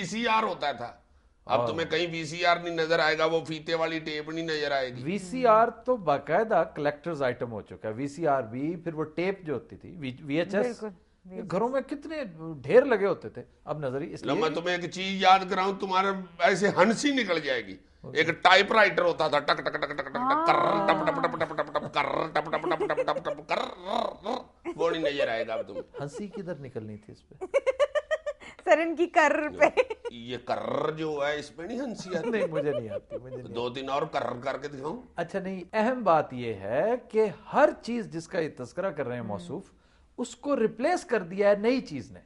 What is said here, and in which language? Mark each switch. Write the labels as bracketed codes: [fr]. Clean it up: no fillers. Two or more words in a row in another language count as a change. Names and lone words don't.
[hi] वीसीआर होता था, अब तुम्हें कहीं वीसीआर नहीं नजर आएगा, वो फीते वाली टेप नहीं नजर आएगी। वीसीआर तो बाकायदा [en] collectors item [hi] हो चुका है। वीसीआर भी, फिर वो टेप जो होती थी, वीएचएस, घरों में कितने ढेर लगे होते थे, अब नजर ही। लो मैं तुम्हें एक चीज याद कराऊं, तुम्हारे ऐसे हंसी निकल जाएगी। एक टाइपराइटर होता था, टक टक टक टक टक कर टप टप टप टप टप टप कर टप टप टप टप टप टप कर, वो नहीं नजर आएगा अब तुम्हें। हंसी किधर निकलनी थी इस पे? सरन की कर्र पे। ये कर्र जो है इस पे नहीं हंसी आती। नहीं, मुझे नहीं आती, मुझे नहीं। 2-3 और कर्र करके दिखाऊं। अच्छा, नहीं, अहम बात यह है कि हर चीज जिसका ये तस्करा कर रहे हैं मौसूफ, उसको रिप्लेस कर दिया है नई चीज ने।